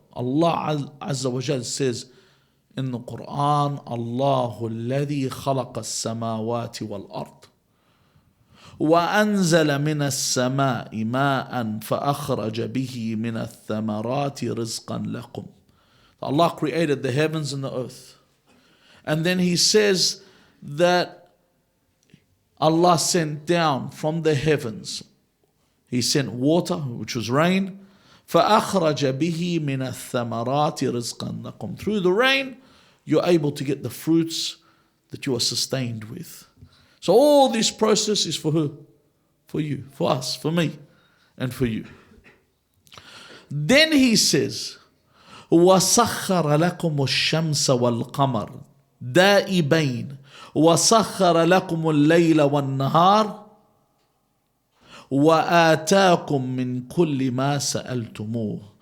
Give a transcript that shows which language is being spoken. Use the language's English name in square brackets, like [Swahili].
[English] Allah Azza wa Jal says in the Quran, [Arabic] Allahu alladhi khalaqa as-samawati wal-ard وأنزل من السماء ماء فأخرج به من الثمرات رزقا لكم. [English] Allah created the heavens and the earth. And then He says that Allah sent down from the heavens, He sent water, which was rain. [Arabic] فأخرج به من الثمرات رزقا لكم. [English] Through the rain, you're able to get the fruits that you are sustained with. So all this process is for who? For you, for us, for me, and for you. Then He says, [Arabic] وَسَخَّرَ لَكُمُ الشَّمْسَ وَالْقَمَرَ دَائِبَيْنِ وَسَخَّرَ لَكُمُ اللَّيْلَ وَالنَّهَارَ وَآتَاكُم مِّن كُلِّ مَا سَأَلْتُمُوهُ.